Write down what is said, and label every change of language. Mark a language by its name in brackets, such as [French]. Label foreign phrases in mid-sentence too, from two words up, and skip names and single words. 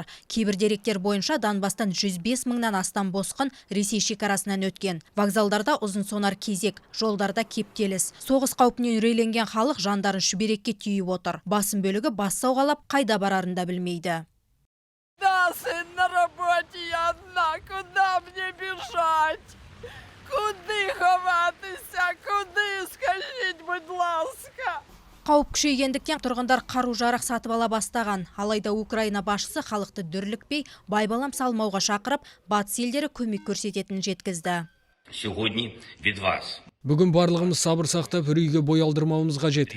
[Kazakh] Кейбір деректер бойынша Донбастан 105 мыңнан астам босқын Ресей шекарасынан өткен. Вокзалдарда ұзын сонар кезек, жолдарда кептеліс. Соғыс қаупінен үрейленген халық жандарын шүберекке түйіп отыр. Басым бөлігі бас сауғалап, қайда барарын да білмейді. [Russian] Да, сын, на работе я одна, куда мне бежать? [Ukrainian] Куди ховатися? Куди? Скажіть, будь ласка. [Kazakh] Қауіп күшейгендіктен тұрғындар қару-жарақ сатып ала бастаған. Алайда Украина басшысы халықты дүрлікпей, байбалам салмауға шақырып, батыс елдері көмек көрсететінін жеткізді. [Ukrainian] Сегодня від вас. [Kazakh] Бүгін барлығымыз сабыр сақтап үрейге бой алдырмауымыз қажет.